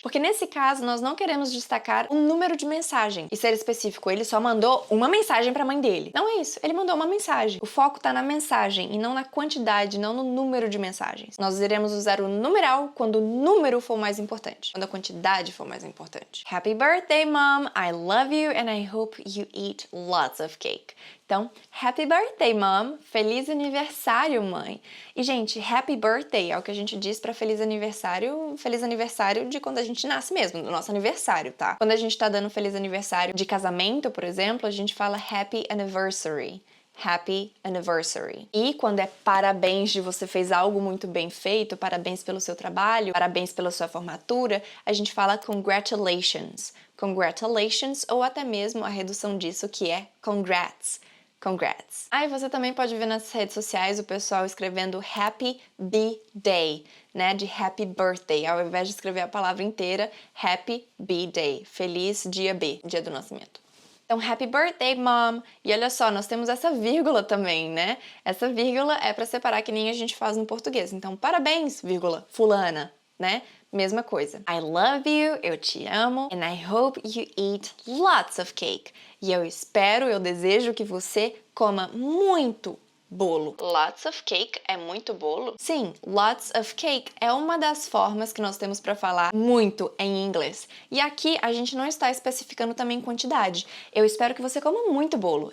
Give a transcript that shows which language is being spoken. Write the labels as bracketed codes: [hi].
[pt] Porque nesse caso, nós não queremos destacar um número de mensagem e ser específico. Ele só mandou uma mensagem pra mãe dele. Não é isso, ele mandou uma mensagem. O foco tá na mensagem e não na quantidade, não no número de mensagens. Nós iremos usar o numeral quando o número for mais importante, quando a quantidade for mais importante. [en] Happy birthday, Mom! I love you and I hope you eat lots of cake. [pt] Então, [en] happy birthday, mom! [pt] Feliz aniversário, mãe! E, gente, [en] happy birthday [pt] é o que a gente diz pra feliz aniversário de quando a gente nasce mesmo, do nosso aniversário, tá? Quando a gente tá dando feliz aniversário de casamento, por exemplo, a gente fala [en] happy anniversary. Happy anniversary. [pt] E quando é parabéns de você fez algo muito bem feito, parabéns pelo seu trabalho, parabéns pela sua formatura, a gente fala congratulations. Congratulations, ou até mesmo a redução disso que é congrats. Congrats. Aí você também pode ver nas redes sociais o pessoal escrevendo [en] Happy B-Day, [pt] né? [en] De Happy Birthday. [pt] Ao invés de escrever a palavra inteira, [en] Happy B-Day. [pt] Feliz dia B, dia do nascimento. Então, [en] Happy Birthday, Mom! [pt] E olha só, nós temos essa vírgula também, né? Essa vírgula é para separar que nem a gente faz no português. Então, parabéns, vírgula, fulana, né? Mesma coisa. [en] I love you, [pt] eu te amo, [en] and I hope you eat lots of cake. [pt] E eu espero, eu desejo que você coma muito bolo. Lots of cake é muito bolo? Sim, [en] lots of cake [pt] é uma das formas que nós temos para falar muito em inglês. E aqui a gente não está especificando também quantidade. Eu espero que você coma muito bolo.